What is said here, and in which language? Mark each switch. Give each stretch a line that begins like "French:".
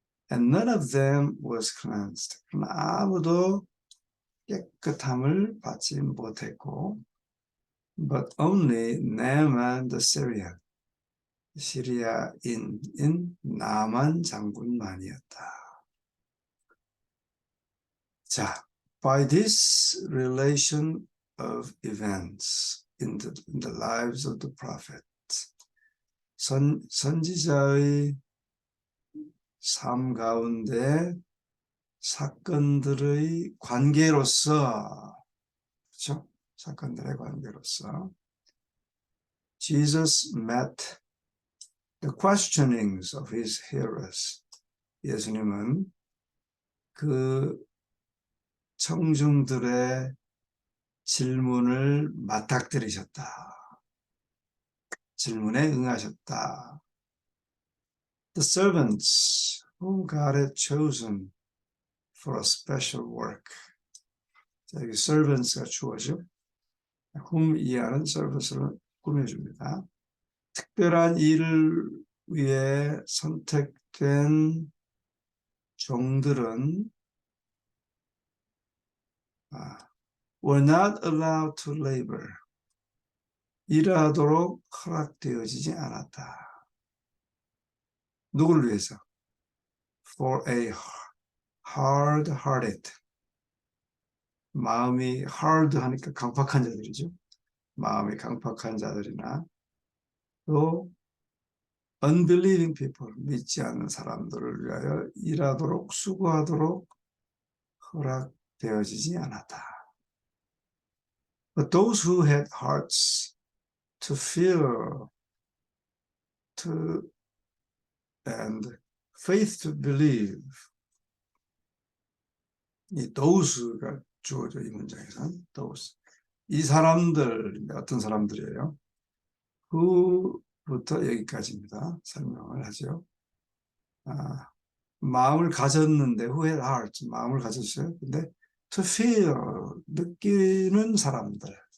English: And none of them was cleansed.
Korean: 그러나 아무도 깨끗함을 받지 못했고,
English: but only Naaman the Syrian,
Korean: 시리아인인 나만 장군만이었다.
English: 자, by this relation of events in the lives of the prophets,
Korean: 선지자의 삶 가운데 사건들의 관계로서, 그렇죠? 사건들의 관계로서
English: Jesus met the questionings of his hearers.
Korean: 예수님은 그 청중들의 질문을 맞닥뜨리셨다. 질문에 응하셨다.
English: The servants whom God had chosen for a special work.
Korean: 자, 여기 servants가 주어죠. whom 이하는 servants를 꾸며줍니다. 특별한 일을 위해 선택된 종들은
English: were not allowed to labor.
Korean: 일하도록 허락되어지지 않았다. 누구를 위해서?
English: For a hard-hearted.
Korean: 마음이 hard 하니까 강팍한 자들이죠. 마음이 강팍한 자들이나 또
English: unbelieving people,
Korean: 믿지 않는 사람들을 위하여 일하도록 수고하도록 허락되어지지 않았다.
English: But those who had hearts to feel and faith to believe,
Korean: 이 those가 주어져 이 문장에서는 those. 이 사람들 어떤 사람들이에요? who부터 여기까지입니다. 설명을 하죠. 마음을 가졌는데
English: who had hearts,
Korean: 마음을 가졌어요. 근데 to feel, 느끼는 사람들.